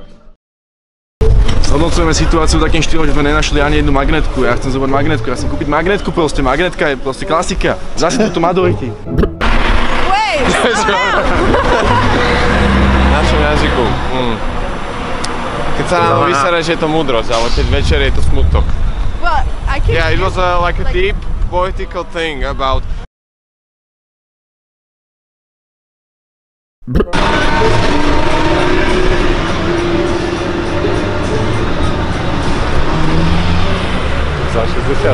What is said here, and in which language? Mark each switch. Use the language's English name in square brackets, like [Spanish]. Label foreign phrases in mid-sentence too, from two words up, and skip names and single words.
[Slovak] Zhodnocujeme situáciu takým štýlom, že sme nenašli ani jednu magnetku. Ja chcem zobrať magnetku, ja chcem kúpiť magnetku proste. Magnetka je proste klasika. Zase tu Madority. V našom jazyku. Keď sa nám vysere, že je to múdrosť, ale keď večer je to smutok. [English] Well, I can. Yeah, it was like a deep poetical thing about. [Slovak] Za 60.